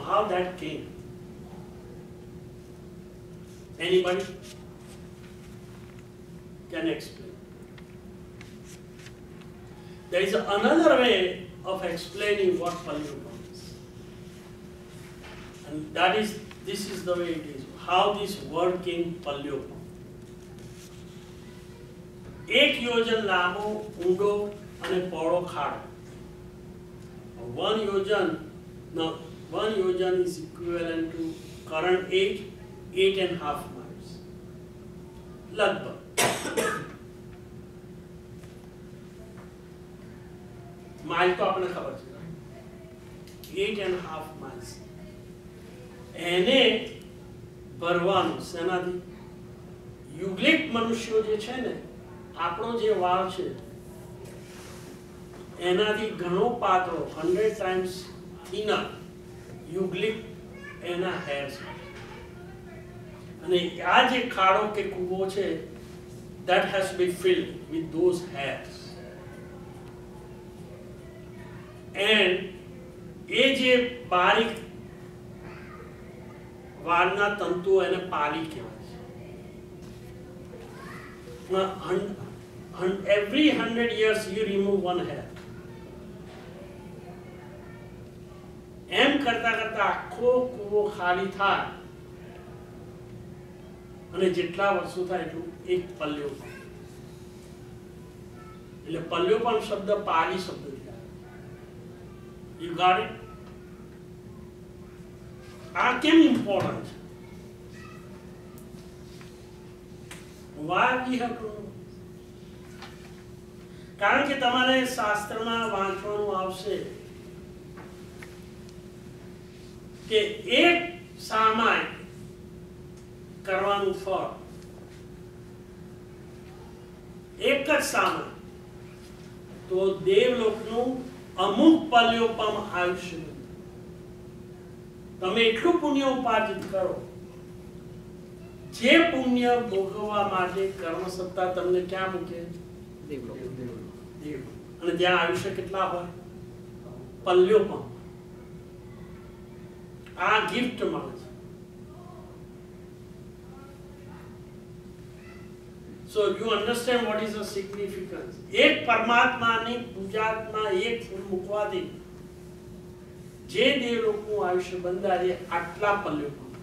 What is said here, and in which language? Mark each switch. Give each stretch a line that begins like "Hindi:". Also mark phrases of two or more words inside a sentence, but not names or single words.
English: How that came? Anybody can explain? There is another way of explaining what Palyopam is, and this is the way it is. How this word came, Palyopam.
Gujarati: એક યોજન લાંબો ઊંડો અને પહોળો ખાડો.
English: 1 yojan is equivalent to current age 8.5 miles.
Gujarati: લગભગ. માઇલ તો આપણે ખબર છે, 8.5 miles. એને ભરવાનું સેનાથી યુગ્લિક મનુષ્યો જે છે ને, આપણો જે વાળ છે એનાથી ઘણો પાતળો,
English: 100 times thinner
Gujarati: યુગ્લિક એના hairs. અને આ જે ખાડો કે કૂવો છે,
English: that has to be filled with those hairs.
Gujarati: And એ જે બારીક વાળના તંતુઓ એને પાલી કહેવાય છે.
English: Every 100 years you remove one hair.
Gujarati: એમ કરતા કરતા આખો કૂવો ખાલી થાય અને જેટલા વર્ષો થાય એટલું એક પલ્યોપમ. એટલે પલ્યોપમ શબ્દ પાલી શબ્દથી આવે.
English: You got it?
Gujarati: આ કેમ ઇમ્પોર્ટન્ટ છે?
English: Why we have to know?
Gujarati: કારણ કે તમારે શાસ્ત્રમાં વાંચવાનું આવશે કે એક સામાય કરવાનું ફળ, એક જ સામાય, તો દેવલોકનું અમુક પલ્યોપમ આયુષ્ય. તમે એટલું પુણ્ય ઉપાર્જિત કરો, જે પુણ્ય ભોગવવા માટે કર્મસત્તા તમને ક્યાં મૂકે? દેવ. અને ત્યાં આયુષ્ય કેટલા હોય? પલ્યોપમ. આ ગિફ્ટ મળે છે.
English: So you understand what is the significance.
Gujarati: એક પરમાત્માની પૂજામાં એક ફૂલ મૂકવાથી જે દેવલોકનું આયુષ્ય બંધાય આટલા પલ્યોપમ.